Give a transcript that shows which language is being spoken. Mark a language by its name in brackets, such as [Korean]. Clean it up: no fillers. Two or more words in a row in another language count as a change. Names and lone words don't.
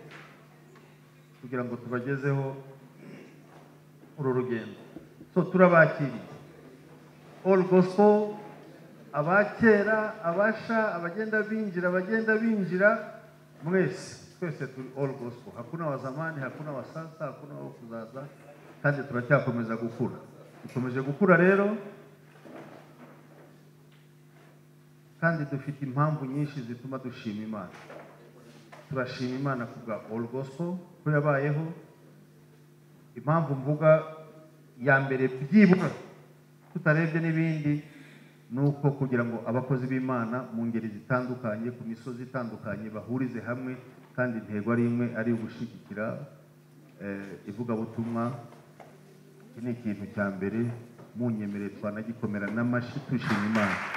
[Kinyarwanda] kugira ngo tubagezeho uru rugendo so turabakiriye All Gospel abakera abasha abagenda binjira mwese twese turi All Gospel [Swahili] hakuna wa zamani hakuna wa sasa hakuna wa kuzaza [Kinyarwanda] kandi turacyakomeza gukura dukomeje gukura rero kandi dufite impamvu nyinshi zituma dushima Imana turashima Imana kubwa All Gospel ko yabayeho impamvu mvuga ya mbere byibura tutarebye n'ibindi nuko kugira ngo abakozi b'Imana mu ngeri zitandukanye ku misozi itandukanye bahurize hamwe kandi intego ari imwe ari ugushigikira ivugabutumwa ni ikintu cya mbere munyemere twanagikomera n'amashyi tushima Imana